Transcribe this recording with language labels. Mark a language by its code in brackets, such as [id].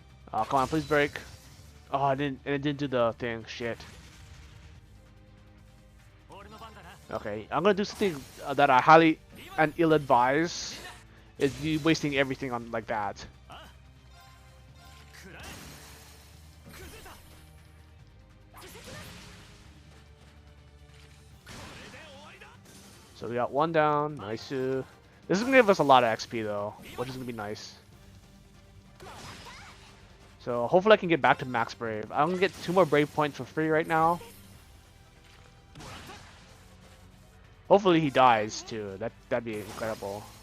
[en] Oh, come on, please break. Oh, it didn't do the thing. Shit. [ja] 俺の番だな [en] Okay, I'm gonna do something that I highly and ill advise. Is you wasting everything on like that. [ja] 食らえ崩れたこれで終わりだ [en] So we got one down. Nice. This is gonna give us a lot of XP though, which is gonna be nice. So hopefully I can get back to max brave. I'm gonna get 2 more brave points for free right now. Hopefully he dies too. That'd be incredible.